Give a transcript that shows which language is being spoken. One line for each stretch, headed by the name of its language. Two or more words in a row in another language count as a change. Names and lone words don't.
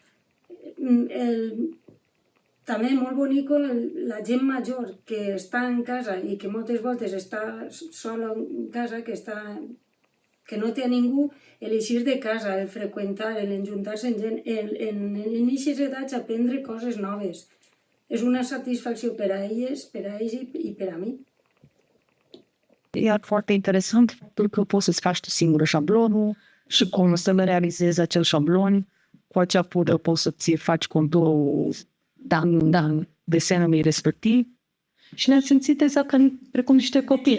Catalan: També molt bonico la gent major que està en casa i que moltes voltes està sola en casa, que no té a ningú, l'eixir de casa, el freqüentar, l'enjuntar-se en gent, en aquestes edats aprendre coses noves. És una satisfacció per a ells i per a mi.
Romanian: Iar foarte interesant pentru că poți să-ți faci singur șablonul și cum să realizezi acel șablon. Cu acea pudră poți să-ți faci conturul desenului respectiv. Și ne-am simțit exact precum niște copii.